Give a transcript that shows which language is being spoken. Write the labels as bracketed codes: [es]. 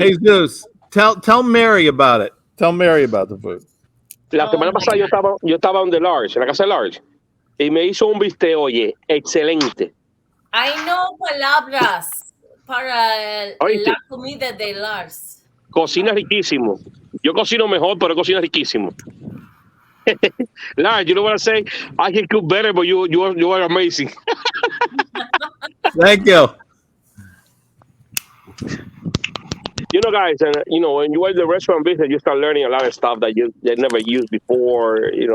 [en] Hey, Zeus, tell Mary about it. Tell Mary about the food. [es] La semana pasada yo estaba donde Lars, en la casa de Lars, y me hizo un bistec, oye, excelente. Hay no palabras para la comida de Lars. Cocina riquísimo. Yo cocino mejor, pero cocina riquísimo. [en] Lars, you know what I say? I can cook better, but you are amazing. Thank you. You know, guys, and when you are in the restaurant business, you start learning a lot of stuff that you never used before.